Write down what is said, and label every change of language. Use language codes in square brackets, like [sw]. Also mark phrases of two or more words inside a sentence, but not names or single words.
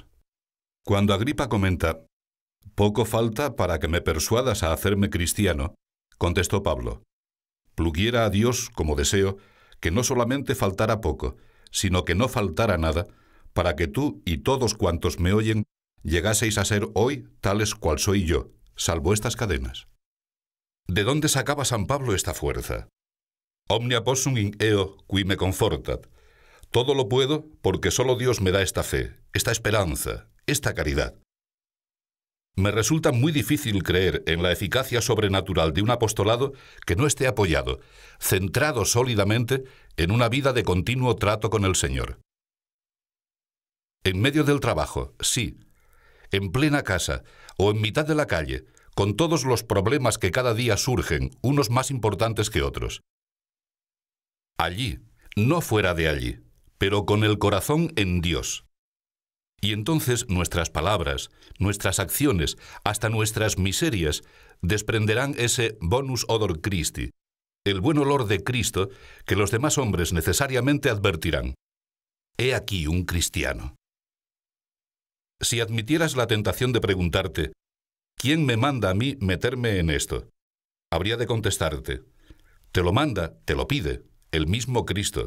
[es] Cuando Agripa comenta: poco falta para que me persuadas a hacerme cristiano, contestó Pablo: pluguiera a Dios, como deseo, que no solamente faltara poco, sino que no faltara nada, para que tú y todos cuantos me oyen llegaseis a ser hoy tales cual soy yo, salvo estas cadenas. ¿De dónde sacaba San Pablo esta fuerza? [la] Omnia possum in eo qui me confortat. [es] Todo lo puedo porque solo Dios me da esta fe, esta esperanza, esta caridad. Me resulta muy difícil creer en la eficacia sobrenatural de un apostolado que no esté apoyado, centrado sólidamente en una vida de continuo trato con el Señor. En medio del trabajo, sí. En plena casa o en mitad de la calle, con todos los problemas que cada día surgen, unos más importantes que otros. Allí, no fuera de allí, pero con el corazón en Dios. Y entonces nuestras palabras, nuestras acciones, hasta nuestras miserias, desprenderán ese [la] bonus odor Christi, [es] el buen olor de Cristo que los demás hombres necesariamente advertirán. He aquí un cristiano. Si admitieras la tentación de preguntarte, ¿quién me manda a mí meterme en esto?, habría de contestarte: te lo manda, te lo pide, el mismo Cristo.